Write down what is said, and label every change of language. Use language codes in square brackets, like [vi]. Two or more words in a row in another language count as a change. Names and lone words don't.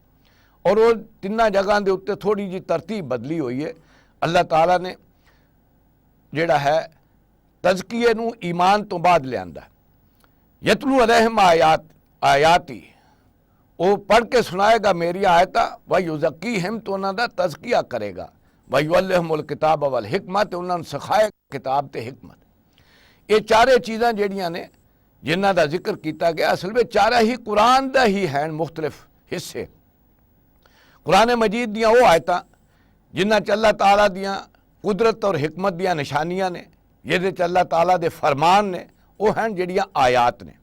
[pa] اور او 3 جگہ کے اتے تھوڑی جی ترتیب بدلی ہوئی اے. اللہ تعالیٰ نے جیہڑا اے تزکیے نوں ایمان توں بعد لیاندا. [ar] يتلو عليهم آياتي, [pa] او پڑھ کے سنائے گا میری آیتاں, [ar] ويزكيهم, [pa] تو انہاں دا تزکیہ کرے گا, [ar] ويعلم الكتاب والحكمة, [pa] تے انہاں نوں سکھائے کتاب تے حکمت. ایہ چارے چیزاں جیہڑیاں نے جنہاں دا ذکر کیا گیا، اصل میں چارا ہی قرآن دا ہی ہیں مختلف حصے. قرآن مجید دیاں او آیتاں جنہاں چ اللہ تعالیٰ دیاں قدرت اور حکمت دیاں نشانیاں نے، جیہدے چ اللہ تعالیٰ دے فرمان نے، او ہیں جیہڑیاں آیات نے.